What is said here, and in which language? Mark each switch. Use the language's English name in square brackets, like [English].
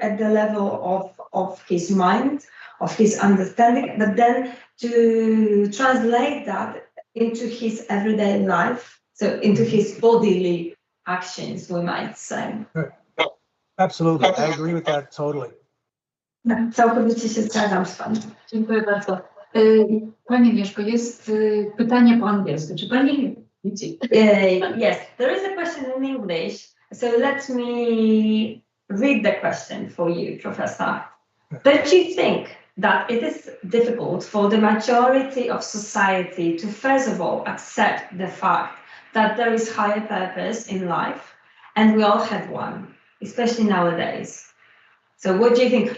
[English] At the level of his mind, of his understanding, but then to translate that into his everyday life, so into his bodily actions, we might say. Absolutely, I agree with that totally. [Polish] Całkowicie się zgadzam z panem. Dziękuję bardzo. Pani Agnieszko, jest pytanie po angielsku. Czy pani widzi? [English] Yes, there is a question in English. So let me read the question for you, Professor. Don't you think that it is difficult for the majority of society to first of all accept the fact that there is higher purpose in life and we all have one, especially nowadays? So what do you think?